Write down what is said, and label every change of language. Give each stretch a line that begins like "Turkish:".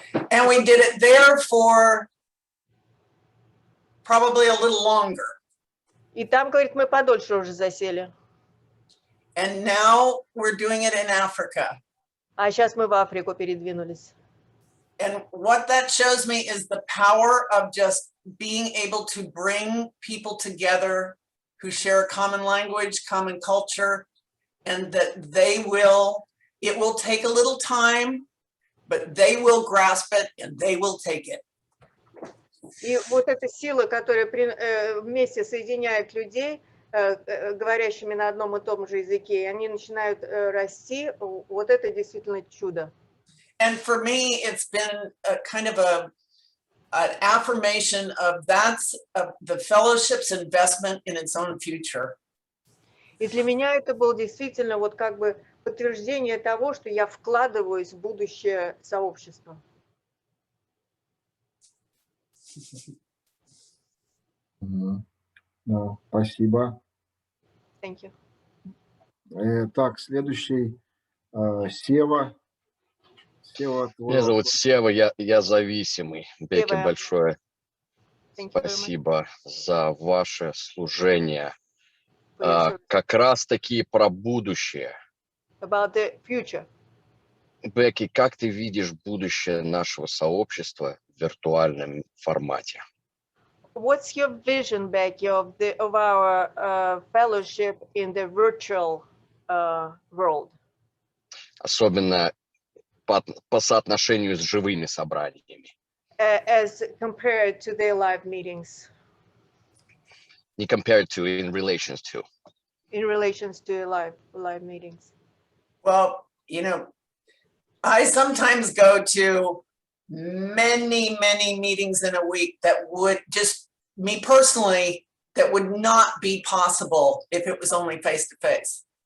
English: And we did it there for probably a little longer.
Russian: И там, говорит, мы подольше уже засели.
English: And now we're doing it in Africa.
Russian: А сейчас мы в Африку передвинулись.
English: And what that shows me is the power of just being able to bring people together who share a common language, common culture, and that it will take a little time, but they will grasp it and they will take it.
Russian: И вот эта сила, которая вместе соединяет людей, говорящими на одном и том же языке, и они начинают расти, вот это действительно чудо.
English: And for me, it's been a kind of an affirmation of the fellowship's investment in its own future.
Russian: И для меня это было действительно вот как бы подтверждение того, что я вкладываюсь в будущее сообщества. Спасибо.
English: Thank you.
Russian: Так, следующий Сева. Меня зовут Сева, я зависимый. Бэкки, большое спасибо за ваше служение. как раз-таки про будущее.
English: About the future.
Russian: Бэкки, как ты видишь будущее нашего сообщества в виртуальном формате?
English: What's your vision, Becky, of our fellowship in the virtual world?
Russian: Особенно по соотношению с живыми собраниями.
English: As compared to their live meetings. Не compared to, in relations to. In relations to live meetings. Well, you know, I sometimes go to many meetings in a week that would just, me personally, that would not be possible if it was only face-to-face.